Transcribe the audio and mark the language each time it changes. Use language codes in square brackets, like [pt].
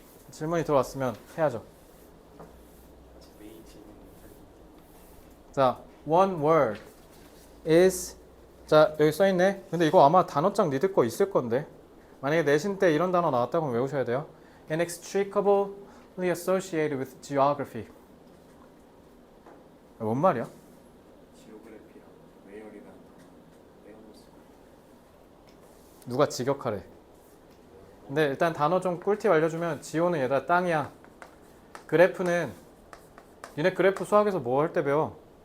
[ko] 질문이 들어왔으면 해야죠. 메인 질문. 자, one word is. 자, 여기 써있네. 근데 이거 아마 단어장 니들 거 있을 건데. 만약에 내신 때 이런 단어 나왔다고 하면 외우셔야 돼요. [en] inextricably associated with geography. [ko] 뭔 말이야? 지오그래피랑 외열이라는 단어 빼어놓을 수가 누가 직역하래. 근데 일단 단어 좀 꿀팁 알려주면 지오는 얘들아 땅이야. 그래프는 니네 그래프 수학에서 뭐 할 때 배워?